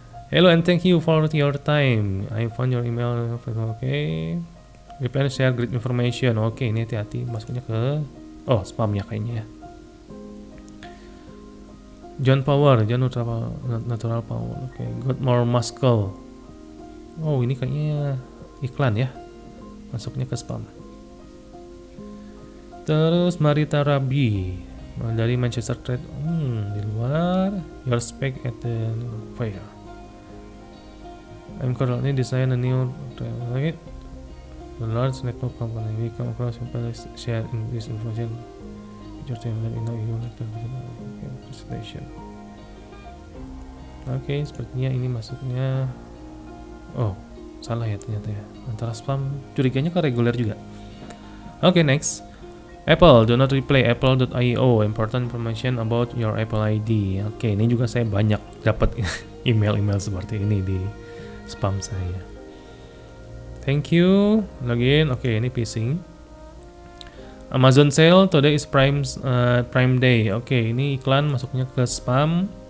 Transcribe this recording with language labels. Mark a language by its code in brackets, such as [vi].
[en] Hello and thank you for your time. I found your email. Oke. Reply share great information. [id] Oke, ini hati-hati masuknya ke spamnya kayaknya ya. [en] John Natural Power. Oke, got more muscle. [id] Oh, ini kayaknya iklan ya. Masuknya ke spam. Terus Marita Rabi dari Manchester Trade. Di luar. [en] Your spec at the fair. I'm currently design a new a large network company. We come across people share in this information. Your team let me know you like presentation. [id] Oke, sepertinya ini masuknya. Oh, salah ya ternyata ya. Antara spam, curiganya ke reguler juga. Oke, next. [en] Apple, do not reply apple.io, important information about your Apple ID. [id] Oke, ini juga saya banyak dapat email-email seperti ini di spam saya. [en] Thank you. Login. Oke, [id] ini phishing. [en] Amazon sale, today is Prime Day. [id] Oke, ini iklan masuknya ke spam.